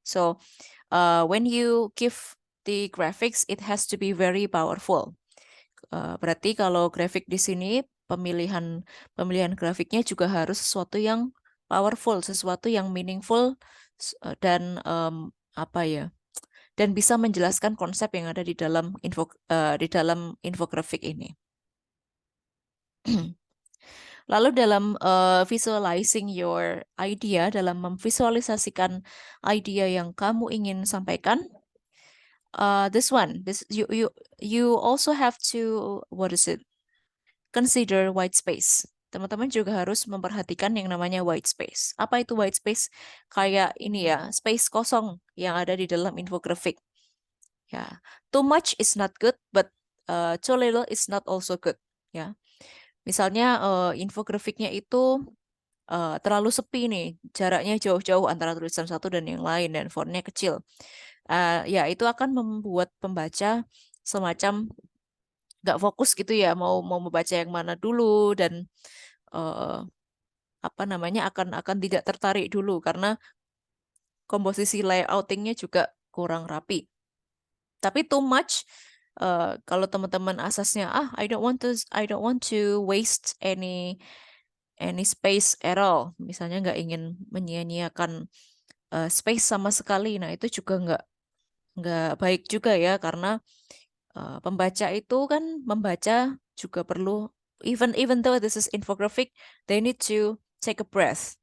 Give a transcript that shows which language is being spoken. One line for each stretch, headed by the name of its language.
English: So when you give the graphics, it has to be very powerful.
Indonesian: Berarti kalau grafik di sini pemilihan grafiknya juga harus sesuatu yang powerful, sesuatu yang meaningful dan apa ya? Dan bisa menjelaskan konsep yang ada di dalam di dalam infografik ini. Lalu dalam
English: visualizing your idea,
Indonesian: dalam memvisualisasikan idea yang kamu ingin sampaikan,
English: this you also have to consider white space.
Indonesian: Teman-teman juga harus memperhatikan yang namanya white space. Apa itu white space? Kayak ini ya, space kosong yang ada di dalam infografik.
English: Ya, too much is not good, but too little is not also good.
Indonesian: Ya, misalnya infografiknya itu terlalu sepi nih, jaraknya jauh-jauh antara tulisan satu dan yang lain dan fontnya kecil. Ya, itu akan membuat pembaca semacam nggak fokus gitu ya, mau mau membaca yang mana dulu dan eh, apa namanya akan tidak tertarik dulu karena komposisi layoutingnya juga kurang rapi. Tapi
English: too much
Indonesian: kalau teman-teman asasnya
English: I don't want to waste any space at all.
Indonesian: Misalnya nggak ingin menyia-nyiakan space sama sekali. Nah, itu juga nggak baik juga ya karena pembaca itu kan membaca juga perlu
English: even though this is infographic, they need to take a breath.